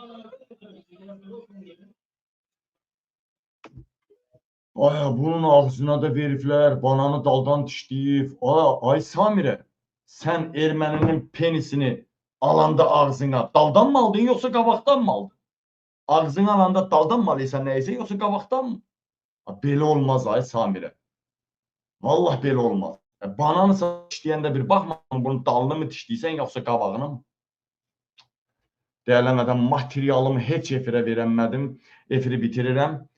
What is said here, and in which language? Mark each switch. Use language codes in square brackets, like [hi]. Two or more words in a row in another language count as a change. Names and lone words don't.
[az] Ay, bunun ağzına da verifler. Bananı daldan dişleyip. Ay Samire. Sen erməninin penisini alanda ağzına daldan mı aldın yoksa qabaqdan mı aldın? Ağzına alanda daldan mı alırsan neyse yoksa qabaqdan mı? Belə olmaz ay Samire. Vallahi belə olmaz. Bananı dişləyəndə bir baxma bunun dalını mı dişləyirsən yoxsa qabağını mı? Dəyərlənmədən materialımı heç efirə verəmədim. Efiri bitirirəm.